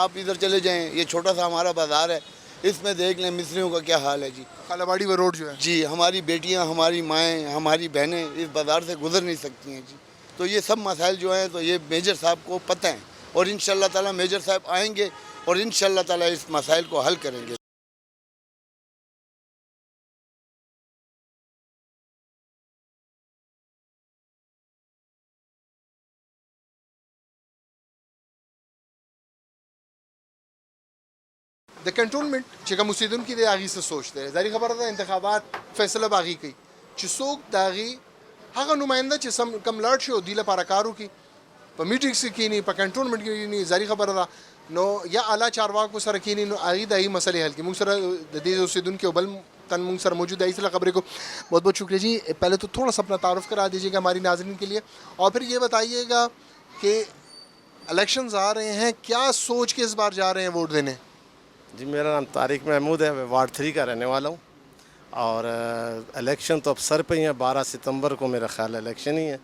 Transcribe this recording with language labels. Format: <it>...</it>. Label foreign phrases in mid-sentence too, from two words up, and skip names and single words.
<ur>آپ ادھر چلے جائیں, یہ چھوٹا سا ہمارا بازار ہے, اس میں دیکھ لیں مصریوں کا کیا حال ہے جی. کالاواڑی وہ روڈ جو ہے جی ہماری بیٹیاں, ہماری مائیں, ہماری بہنیں اس بازار سے گزر نہیں سکتی ہیں جی. تو یہ سب مسائل جو ہیں تو یہ میجر صاحب کو پتہ ہیں, اور انشاءاللہ تعالیٰ میجر صاحب آئیں گے اور انشاءاللہ تعالیٰ اس مسائل کو حل کریں گے.</ur> <ps>د کنټرولمنټ چې کوم اوسیدونکي دی هغې څه سوچ دی. ظاهري خبره ده انتخابات فیصله به هغې کوي چې څوک د هغې هغه نماینده چې کم لاړ شي او دوی لپاره کار وکړي, په میټینګس کې کښېني, په کنټرولمنټ کې کښېني. ظاهري خبره ده نو یا اعلیٰ چارواکو سره کښېني نو هغې د هغې مسلې حل کړي. موږ سره د دې اوسیدونکي او بل تن موږ سره موجود</ps> <ur>ہے, اس لیے خبریں کو بہت بہت شکریہ جی. پہلے تو تھوڑا سا اپنا تعارف کرا دیجیے گا ہماری ناظرین کے لیے, اور پھر یہ بتائیے گا کہ الیکشنز آ رہے ہیں, کیا سوچ کے اس بار جا رہے ہیں ووٹ دینے؟ جی میرا نام طارق محمود ہے, میں وارڈ 3 کا رہنے والا ہوں. اور الیکشن تو اب سر پہ ہی ہے, 12 ستمبر کو میرا خیال الیکشن ہی ہے.</ur>